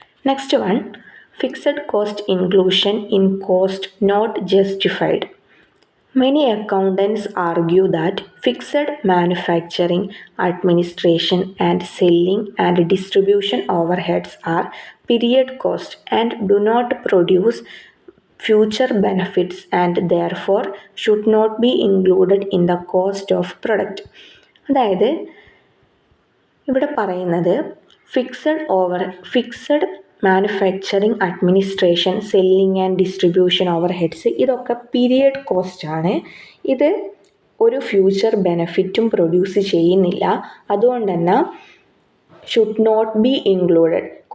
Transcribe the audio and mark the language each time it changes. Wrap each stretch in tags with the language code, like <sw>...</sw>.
<en>Next one, fixed cost inclusion in cost not justified. Many accountants argue that fixed manufacturing, administration, and selling and distribution overheads are period cost and do not produce future benefits and therefore should not be included in the cost of product.</en> <ml>അതായത് ഇവിടെ പറയുന്നത്</ml> <en>Fixed manufacturing, administration, selling and distribution overheads ഇതൊക്കെ period cost ആണ്.</en> <ml>ഇത് ഒരു future ബെനഫിറ്റും produce ചെയ്യുന്നില്ല. അതുകൊണ്ട് തന്നെ</ml> <en>Should not be included.</en>